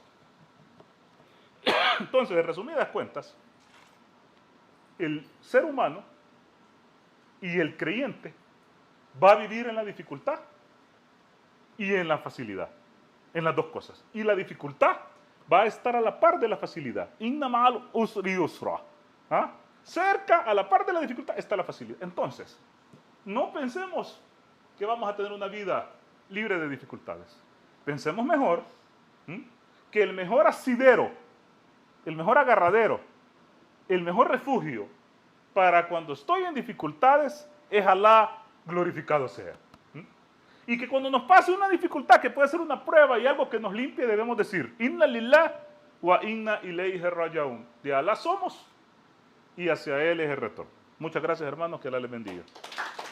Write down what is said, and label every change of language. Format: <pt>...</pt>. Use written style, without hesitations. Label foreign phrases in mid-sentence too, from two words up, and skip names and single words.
<es>Entonces, de resumidas cuentas, el ser humano y el creyente va a vivir en la dificultad y en la facilidad, en las dos cosas. Y la dificultad va a estar a la par de la facilidad.</es> <ar>إن مع العسر يسرا. ¿Ah?</ar> <es>Cerca, a la par de la dificultad, está la facilidad. Entonces, no pensemos que vamos a tener una vida libre de dificultades. Pensemos mejor que el mejor asidero, el mejor agarradero, el mejor refugio para cuando estoy en dificultades es Allah, glorificado sea. Y que cuando nos pase una dificultad que puede ser una prueba y algo que nos limpie, debemos decir,</es> <ar>إنا لله وإنا إليه راجعون.</ar> <es>De Allah somos y hacia Él es el retorno. Muchas gracias, hermanos, que Allah les bendiga.</es>